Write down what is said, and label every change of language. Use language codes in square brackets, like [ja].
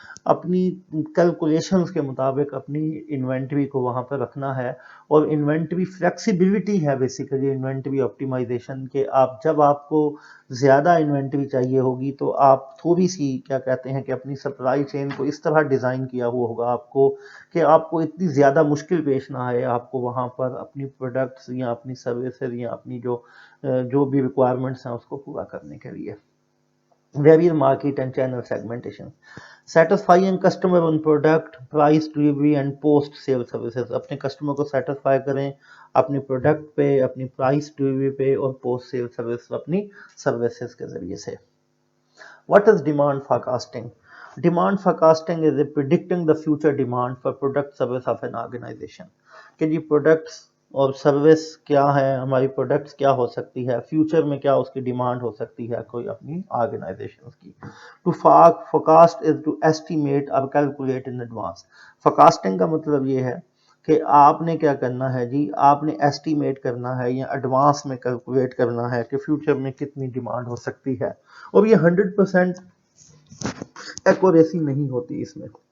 [ur] اپنی کیلکولیشنز کے مطابق اپنی انوینٹری کو وہاں پہ رکھنا ہے، اور انوینٹری فلیکسیبلٹی ہے بیسیکلی انوینٹری آپٹیمائزیشن کے، آپ جب آپ کو زیادہ انوینٹری چاہیے ہوگی تو آپ تھوڑی سی کیا کہتے ہیں کہ اپنی سپلائی چین کو اس طرح ڈیزائن کیا ہوا ہوگا آپ کو کہ آپ کو اتنی زیادہ مشکل پیش نہ آئے آپ کو وہاں پر اپنی پروڈکٹس یا اپنی سروسز یا اپنی جو بھی ریکوائرمنٹس ہیں اس کو پورا کرنے کے لیے۔ [en] Various market and channel segmentation. Satisfying customer on product, price, delivery and post sale services. [ur] اپنے کسٹمر کو سیٹسفائی کریں اپنی پروڈکٹ پہ، اپنی پرائس ڈلیوری پہ اور پوسٹ سیل سروس اپنی سروسز کے ذریعے سے۔ [en] What is demand forecasting? Demand forecasting is predicting the future demand for product service of an organization. [ur] کہ جی پروڈکٹس اور سروس کیا ہے، ہماری پروڈکٹس کیا ہو سکتی ہے، فیوچر میں کیا اس کی ڈیمانڈ ہو سکتی ہے کوئی اپنی آرگنائزیشن کی۔ [en] To forecast is to estimate or calculate in advance. [ur] forecasting کا مطلب یہ ہے کہ آپ نے کیا کرنا ہے جی، آپ نے ایسٹیمیٹ کرنا ہے یا ایڈوانس میں کیلکولیٹ کرنا ہے کہ فیوچر میں کتنی ڈیمانڈ ہو سکتی ہے، اور یہ 100% ایکوریسی نہیں ہوتی اس میں۔